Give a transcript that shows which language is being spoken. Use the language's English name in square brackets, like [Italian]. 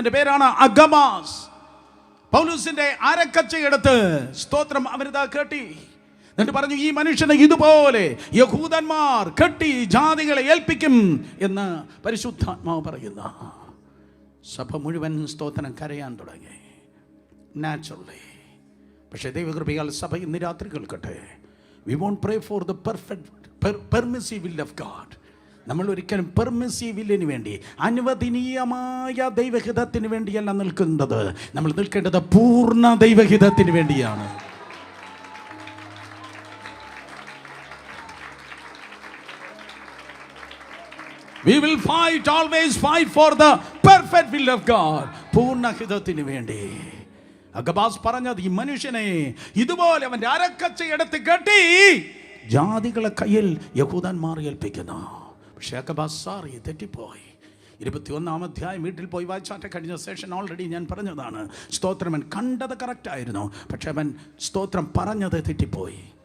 [Malayalam] അവന്റെ പേരാണ് അഗമാസ്. പൗലോസിന്റെ അരക്കച്ചയെടുത്ത് സ്തോത്രം അവരിതാ കെട്ടി. എന്നിട്ട് പറഞ്ഞു, ഈ മനുഷ്യനെ ഇതുപോലെ യഹൂദന്മാർ കെട്ടി ജാതികളെ ഏൽപ്പിക്കും എന്ന് പരിശുദ്ധാത്മാവ് പറയുന്ന. സഭ മുഴുവൻ സ്തോത്രം കരയാൻ തുടങ്ങി, നാച്ചുറലി. പക്ഷേ ദൈവകൃപയാൽ സഭ ഇന്ന് രാത്രി കേൾക്കട്ടെ. [English] We won't pray for the perfect permissive will of God. [Malayalam] നമ്മൾ ഒരിക്കലും പെർമിസീവില്ലിന് വേണ്ടി, അനുവദനീയമായ ദൈവഹിതത്തിന് വേണ്ടിയല്ല നിൽക്കുന്നത്. നമ്മൾ നിൽക്കേണ്ടത് പൂർണ്ണ ദൈവഹിതത്തിന് വേണ്ടിയാണ്. [English] We will fight, always fight for the perfect will of God. [Malayalam] പൂർണ്ണഹിതത്തിന് വേണ്ടി. അഗബാസ് പറഞ്ഞത്, ഈ മനുഷ്യനെ ഇതുപോലെ അവൻ്റെ അരക്കച്ച എടുത്ത് കെട്ടി ജാതികളെ കയ്യിൽ യഹൂദന്മാർ ഏൽപ്പിക്കുന്നു. പക്ഷേ അഗബാസ് സാറി തെറ്റിപ്പോയി. 21-ാം അധ്യായം വീട്ടിൽ പോയി വായിച്ചാട്ടെ. കഴിഞ്ഞ സെഷൻ ഓൾറെഡി ഞാൻ പറഞ്ഞതാണ്. സ്തോത്രം, അവൻ കണ്ടത് കറക്റ്റ് ആയിരുന്നു, പക്ഷെ അവൻ സ്തോത്രം പറഞ്ഞത് തെറ്റിപ്പോയി.